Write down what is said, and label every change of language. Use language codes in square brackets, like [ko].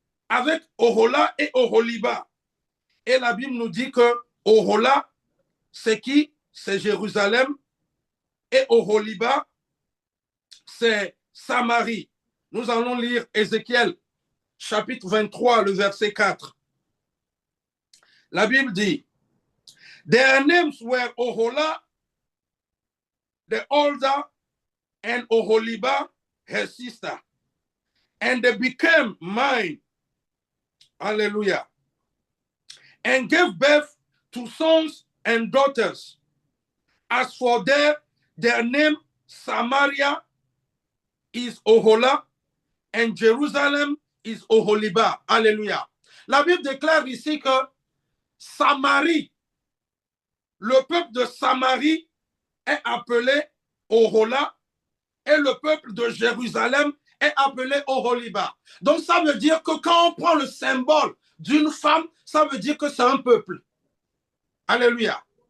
[fr] Avec Ohola et Oholiba. Et la Bible nous dit que Ohola, c'est qui? C'est Jérusalem. Et Oholiba, c'est Samarie. Nous allons lire Ézéchiel, chapitre 23, le verset 4. La Bible dit, [en] their names were Ohola, the older, and Oholiba, her sister. And they became mine. Hallelujah. And gave birth to sons and daughters. As for their name, Samaria is Ohola, and Jerusalem is Oholiba. [fr] Alléluia. La Bible déclare ici que Samarie, le peuple de Samarie est appelé Ohola et le peuple de Jérusalem est appelé Oholiba. Donc ça veut dire que quand on prend le symbole d'une femme, ça veut dire que c'est un peuple. Alléluia.